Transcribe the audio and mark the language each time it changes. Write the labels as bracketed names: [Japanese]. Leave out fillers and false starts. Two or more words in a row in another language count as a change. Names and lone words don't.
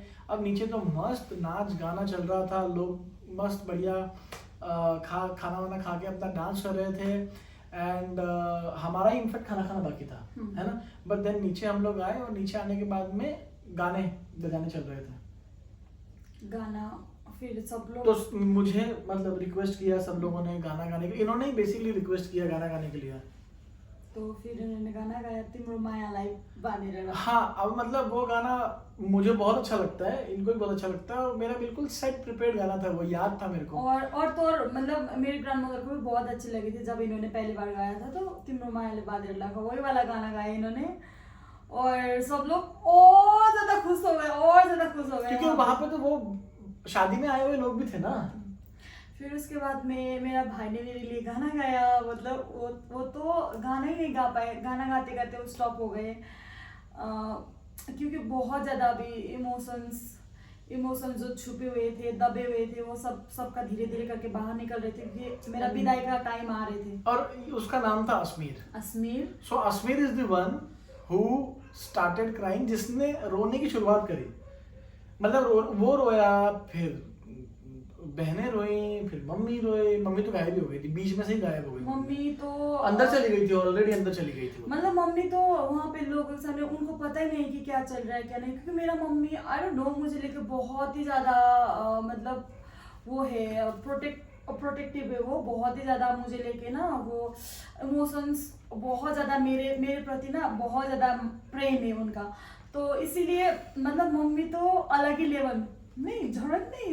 [Hindi] अब नीचे तो मस्त नाच गाना चल रहा था, लोग मस्त बढ़िया खाना वाना खा के अपना डांस कर रहे थे, एंड हमारा ही इनफेक्ट खाना बाकी था, है ना। [English] but then [Hindi] नीचे हम लोग आए, और नीचे आने के बाद में गाने बजाने चल रहे थे, गाना, फिर सब लोग तो मुझे मतलब रिक्वेस्ट किया सब लोगों ने गाना गाने के, इन्होंने ही बेसिकली रिक्वेस्ट किया गाना गाने के लिए। तो फिर उन्होंने गाना गाया तिम्रो मायालाई बाँधेर। हाँ, अब मतलब वो गाना मुझे बहुत अच्छा लगता है, इनको भी बहुत अच्छा लगता है, और मेरा बिल्कुल [English] set prepared [Hindi] गाना था, वो याद था मेरे को। और तो और मतलब मेरी ग्रैंडमदर को भी बहुत अच्छी लगी थी जब इन्होंने पहली बार गाया था, तो तिम्रो मायाले बाँधेर लगा वही वाला गाना गाया इन्होंने, और सब लोग और ज्यादा खुश हो गए, और ज्यादा खुश हो गए, क्योंकि वहां पे तो वो शादी में आए हुए लोग भी थे ना। फिर उसके बाद में मेरा भाई ने मेरे लिए गाना गाया, मतलब वो तो गाना ही नहीं गा पाए, गाना गाते गाते वो स्टॉप हो गए, क्योंकि बहुत ज़्यादा अभी इमोशंस जो छुपे हुए थे, दबे हुए थे, वो सबका धीरे धीरे करके बाहर निकल रहे थे, क्योंकि मेरा विदाई का टाइम आ रहे थे। और उसका नाम था अश्मीर। [English] so Ashmir is the one who started crying, [Hindi] जिसने रोने की शुरुआत करी। मतलब वो रोया, फिर बहनें रोई, फिर मम्मी रोई। मम्मी तो गायब ही हो गई थी, बीच में से ही गायब हो गई। मम्मी तो अंदर चली गई थी, ऑलरेडी अंदर चली गई थी। मतलब मम्मी तो वहाँ पे लोगों के सामने उनको पता ही नहीं कि क्या चल रहा है क्या नहीं, क्योंकि मेरा मम्मी [English] I don't know [Hindi] मुझे लेके बहुत ही ज़्यादा मतलब वो है प्रोटेक्टिव है, वो बहुत ही ज़्यादा मुझे लेके ना, वो इमोशंस बहुत ज़्यादा मेरे प्रति ना बहुत ज़्यादा प्रेम है उनका, तो इसीलिए मतलब मम्मी तो अलग ही लेवल, नहीं जरूरत नहीं